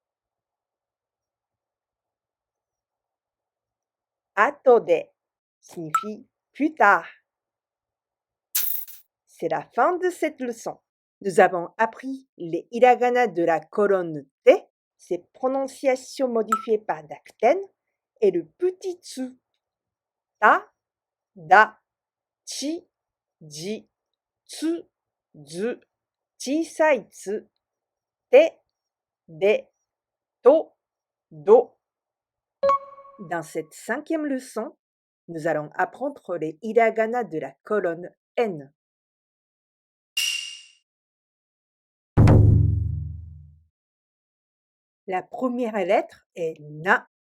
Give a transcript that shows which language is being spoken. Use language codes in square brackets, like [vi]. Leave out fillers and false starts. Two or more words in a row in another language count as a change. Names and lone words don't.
[fr] Atode signifie plus tard. C'est la fin de cette leçon. Nous avons appris les hiragana de la colonne T, ses prononciations modifiées par dakten, et le petit tsu. [ja] た、だ、ち、ぢ、つ、づ、小さいつ、て、で, と、ど. [fr] Dans cette cinquième leçon, nous allons apprendre les hiragana de la colonne N. La première lettre est na.